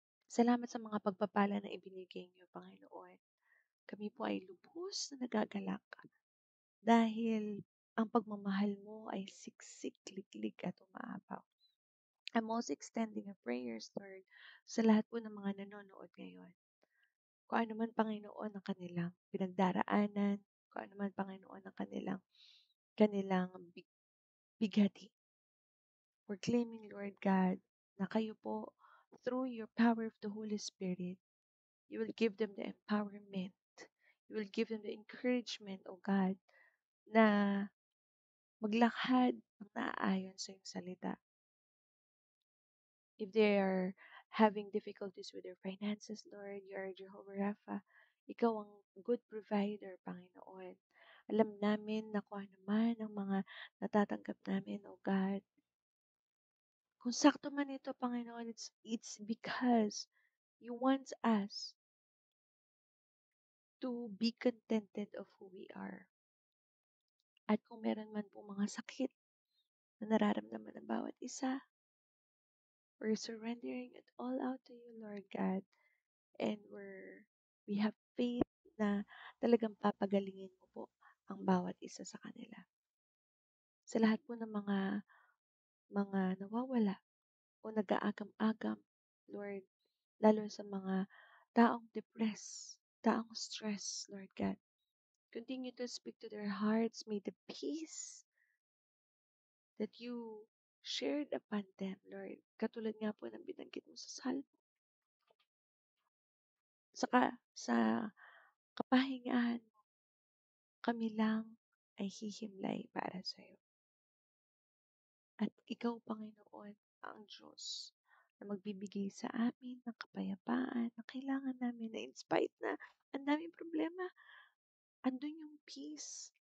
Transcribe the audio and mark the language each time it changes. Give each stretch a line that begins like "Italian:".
Filipino: Salamat sa mga pagpapala na ibinigay niyo, Panginoon. Kami po ay lubos na nagagalak dahil ang pagmamahal mo ay siksik, liklik at umaapaw.
English: I'm also extending a prayers,
Filipino: Lord, sa lahat po ng mga nanonood ngayon. Kung ano man, Panginoon, ang kanilang pinagdaraanan, kung ano man, Panginoon, ang kanilang bigati.
English: We're claiming, Lord God,
Filipino: na kayo po,
English: through your power of the Holy Spirit, you will give them the empowerment. You will give them the encouragement, O God,
Filipino: na maglakad ng naaayon sa iyong salita.
English: If they are having difficulties with their finances, Lord, you are Jehovah Rapha.
Filipino: Ikaw ang
English: good provider,
Filipino: Panginoon. Alam namin na kung ano man ang mga natatanggap namin, O God. Kung sakto man ito,
English: Panginoon, it's because you want us to be contented of who we are.
Filipino: At kung meron man po mga sakit na nararamdaman ng bawat isa,
English: we're surrendering it all out to you,
Filipino: Lord God.
English: And we have faith
Filipino: na talagang papagalingin mo po ang bawat isa sa kanila. Sa lahat po ng mga nawawala o nag-aagam-agam, Lord, lalo sa mga taong depressed, taong stress, Lord God.
English: Continue to speak to their hearts. May the peace that you shared upon them, Lord.
Filipino: Katulad nga po ng binanggit mo sa Salmo. Sa kapahingahan mo, kami lang ay hihimlay para sa iyo. At ikaw, Panginoon, ang Diyos na magbibigay sa amin ng kapayapaan na kailangan namin na
English: in spite
Filipino: na ang daming problema, andun yung peace.